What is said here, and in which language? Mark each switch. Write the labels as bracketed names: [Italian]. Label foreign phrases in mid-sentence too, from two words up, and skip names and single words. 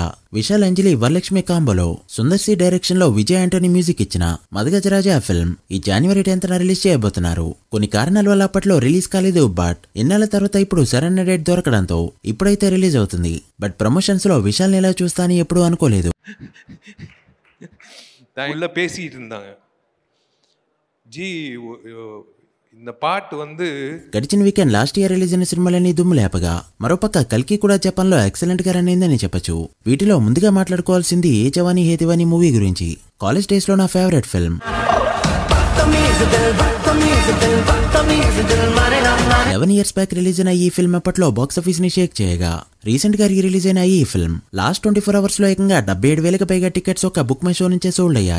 [Telugu] విశాల్ అంజలి వరలక్ష్మి కాంబోలో సుందర్ సి డైరెక్షన్ లో విజయ్ ఆంటోనీ మ్యూజిక్ ఇచ్చిన మదగజరాజా ఫిల్మ్ ఈ January 10th రిలీజ్ చేయబోతున్నారు. కొన్ని కారణాల వల్ల అప్పట్లో రిలీజ్ కాలేదు. బట్ ఇన్నాళ్ళ తర్వాత ఇప్పుడు సరైన డేట్ దొరకడంతో ఇప్పుడైతే రిలీజ్ అవుతుంది. బట్ ప్రమోషన్స్ లో విశాల్ ఎలా చూస్తా అని ఎప్పుడూ అనుకోలేదు. [Tamil] பேசிட்டு இருந்தாங்க ஜி இந்த பாட்டு வந்து [Telugu] గడిచిన [English] weekend last year release [Telugu] అయిన సినిమాలన్నీ దుమ్ము లేపగా మరోపక్క కల్కి కూడా జపాన్ లో ఎక్సలెంట్ గా రన్ అయిందని చెప్పొచ్చు. వీటిలో ముందుగా మాట్లాడుకోవాల్సింది ఏ జవానీ హే దివానీ మూవీ గురించి. [English] college days [Telugu] లో నా [English] favourite film. [Telugu] 11 [English] years back release [Telugu] అయిన ఈ ఫిల్మ్ అప్పట్లో [English] box office [Telugu] ని షేక్ చేయగా రీసెంట్ గా రిలీజ్ అయిన ఈ [English] film last 24 hours [Telugu] లో ఏకంగా 77,000కి పైగా టికెట్స్ ఒక బుక్ మై షో నుంచే సోల్డ్ అయ్యాయి.